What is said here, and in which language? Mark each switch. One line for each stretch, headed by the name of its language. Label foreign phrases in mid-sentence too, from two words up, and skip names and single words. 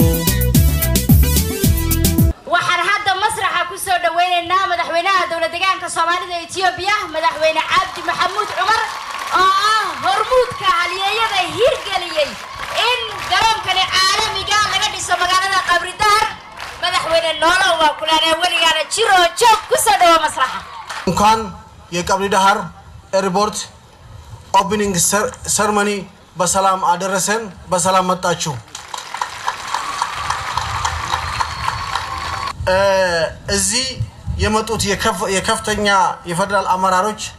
Somali: waxaan hadda masraxa ku soo dhaweynaynaa madaxweynaha dawladda deegaanka Soomaalida ee Itoobiya madaxweyne Cabdi Maxamuud Cumar oo ah hormuudka halyeeyada hirgeliyay in garoonkani caalamiga laga dhiso magaalada Qabridahar madaxweyne noolo waa kulana waligaana jiro joog ku soo dhaw masraxa
Amharic: እንኳን የቀብሪዳሃር
English: airport opening ceremony
Amharic: በሰላም አደረሰን በሰላም መጣችሁ እዚህ የመጡት የከፍተኛ የፌደራል አመራሮች